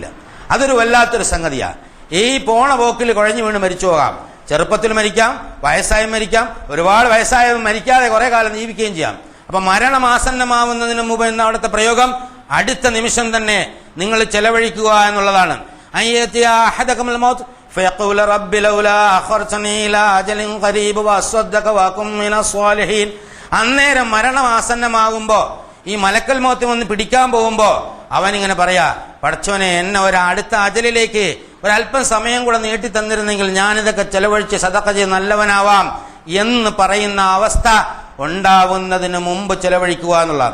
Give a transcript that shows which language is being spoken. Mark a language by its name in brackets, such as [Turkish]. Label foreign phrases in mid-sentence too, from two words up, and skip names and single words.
[Malayalam] അതൊരു വല്ലാത്തൊരു സംഗതിയാണ്. ഈ പോണ പോക്കിൽ കുഴഞ്ഞു വീണ് മരിച്ചു പോകാം. ചെറുപ്പത്തിൽ മരിക്കാം, വയസ്സായും മരിക്കാം, ഒരുപാട് വയസ്സായതും മരിക്കാതെ കുറെ കാലം ജീവിക്കുകയും ചെയ്യാം. അപ്പൊ മരണമാസന്നമാവുന്നതിന് മുമ്പ് എന്ന അവിടുത്തെ പ്രയോഗം അടുത്ത നിമിഷം തന്നെ നിങ്ങൾ ചെലവഴിക്കുക എന്നുള്ളതാണ്. [Arabic] فيقول رب لولا أخرتني إلى أجل قريب وأصدق وأكن من الصالحين. [Malayalam] അന്നേരം മരണം ആസന്നമാകുമ്പോ ഈ [Arabic] ملك الموت [Malayalam] വന്ന് പിടിക്കാൻ പോകുമ്പോ അവനിങ്ങനെ പറയാ, പടച്ചോനെ എന്നെ അടുത്ത അജലിലേക്ക് ഒരല്പം സമയം കൂടെ നീട്ടി തന്നിരുന്നെങ്കിൽ ഞാനിതൊക്കെ ചെലവഴിച്ച് സദഖ ചെയ്ത് നല്ലവനാവാം എന്ന് പറയുന്ന അവസ്ഥ ഉണ്ടാവുന്നതിന് മുമ്പ് ചെലവഴിക്കുക എന്നുള്ളതാണ്.